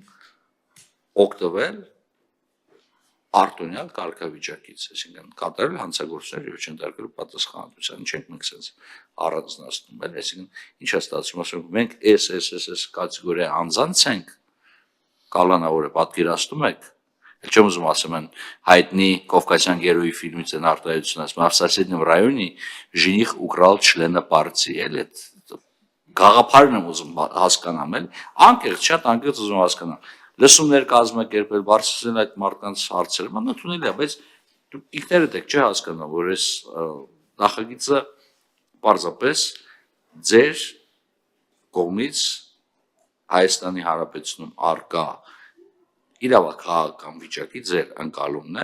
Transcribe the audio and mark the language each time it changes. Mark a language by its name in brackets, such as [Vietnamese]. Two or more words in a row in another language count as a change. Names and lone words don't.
[Armenian] օգտվել արտոնյալ կարգավիճակից, այսինքն կատարել հանցագործներ եւ չընդարկել պատասխանատվության, չենք մենք sense առանձնացնում, էլ, այսինքն ինչ է ստացվում, ասում մենք այս կատեգորիա անձանց ենք, կալանավորը պատկերացնում եք, էլ չեմ ուզում ասեմ են հայտնի Կովկասյան գերոյի ֆիլմից են արտահայտություն ասում, [Russian] в соседнем районе жених украл члена партии, [Armenian] էլ այդ գաղափարն եմ ուզում հասկանամ, էլ անկեղծ, շատ անկեղծ ուզում հասկանամ լսումներ կազմակերպել, բարձրացնել այդ մարդկանց հարցերը, մանավանդ է, բայց դուք ինքներդ եք չէ հասկանում, որ այս նախագիծը պարզապես ձեր կողմից Հայաստանի Հանրապետությունում արկա իրավաքաղաքական վիճակի ձեր ընկալումն է,